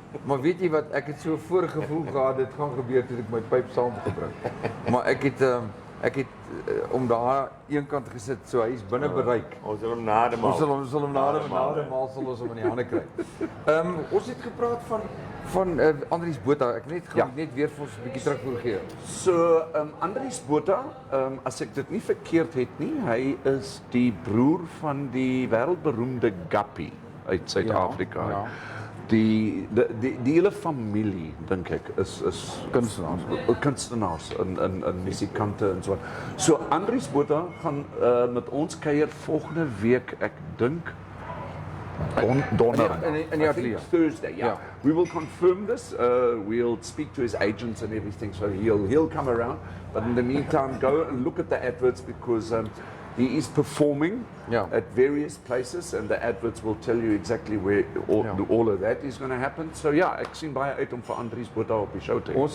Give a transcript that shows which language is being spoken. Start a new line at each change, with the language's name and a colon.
Afrikaans: Maar weet jy wat, ek het so 'n voorgevoel gehad dit gaan gebeur toe ek my pyp saam gebring. Maar ek het om daar een kant gesit, so hy is binne bereik. Ons sal hom nademaal. Ons sal hom nademaal sal ons hom in die hande kry. Ons het gepraat van Andries Botha. Ek net weer vir ons 'n bietjie terugvoer gee. So, Andries Botha, as ek dit nie verkeerd het nie, hy is die broer van die wêreldberoemde Guppy uit Suid-Afrika. Ja. Die hele familie, dink ek, is kunstenaars en musikante en so. So Andries Botha gaan met ons kuier volgende week, ek dink donderdag. In die ateljee.
English: Thursday, yeah. We will confirm this. We'll speak to his agents and everything, so he'll come around. But in the meantime, go and look at the adverts because he is performing at various places, and the adverts will tell you exactly where all of that is going to happen.
Afrikaans: So ek sien baie uit om vir Andries Botha op die show te hê.